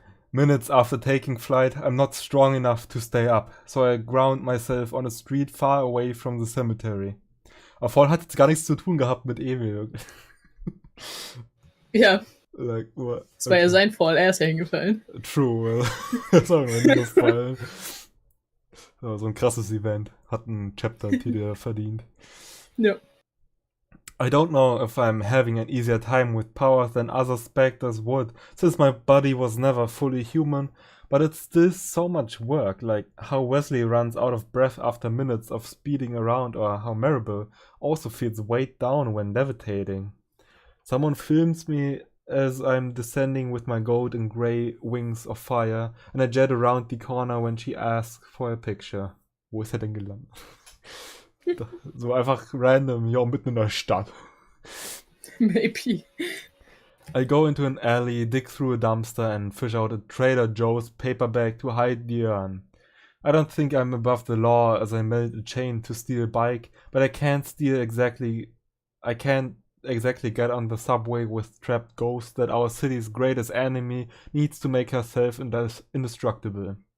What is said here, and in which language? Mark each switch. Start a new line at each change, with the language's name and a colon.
English: Minutes after taking flight, I'm not strong enough to stay up, so I ground myself on a street far away from the cemetery.
German: Aber vorhin hat jetzt gar nichts zu tun gehabt mit Emil. Ja.
English: Like,
German: das war ja sein Fall, er ist ja hingefallen.
English: True,
German: das hat mir nie gefallen. So ein krasses Event. Hat einen Chapter-Titel verdient. Ja.
English: I don't know if I'm having an easier time with powers than other specters would, since my body was never fully human, but it's still so much work, like how Wesley runs out of breath after minutes of speeding around, or how Maribel also feels weighed down when levitating. Someone films me as I'm descending with my golden grey wings of fire, and I jet around the corner when she asks for a picture.
German: Wo ist er denn gelandet? So einfach random, ja, mitten in der Stadt.
English: Maybe. I go into an alley, dig through a dumpster, and fish out a Trader Joe's paper bag to hide the urn. I don't think I'm above the law as I melt a chain to steal a bike, but I can't exactly get on the subway with trapped ghosts that our city's greatest enemy needs to make herself indestructible.